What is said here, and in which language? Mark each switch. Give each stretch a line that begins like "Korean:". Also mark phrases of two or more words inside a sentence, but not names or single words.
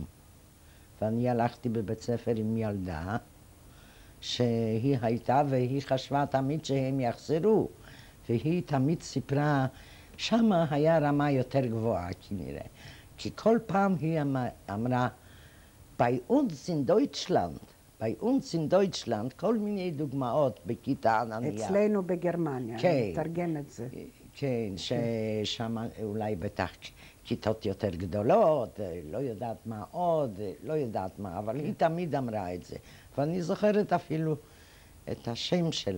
Hebrew: ואני הלכתי בבית ספר עם ילדה, שהיא הייתה והיא חשבה תמיד שהם יחזרו. והיא תמיד סיפרה, שמה היה רמה יותר גבוהה כנראה. כי כל פעם היא אמרה,
German: bei uns in Deutschland, bei uns in Deutschland,
Hebrew: כל מיני דוגמאות בכיתה ענניה. אצלנו בגרמניה, כן. אני אתרגם את זה. כן, ששם אולי בטח כיתות יותר גדולות, לא יודעת מה עוד, לא יודעת מה, אבל היא תמיד אמרה את זה. ואני זוכרת אפילו את השם שלה.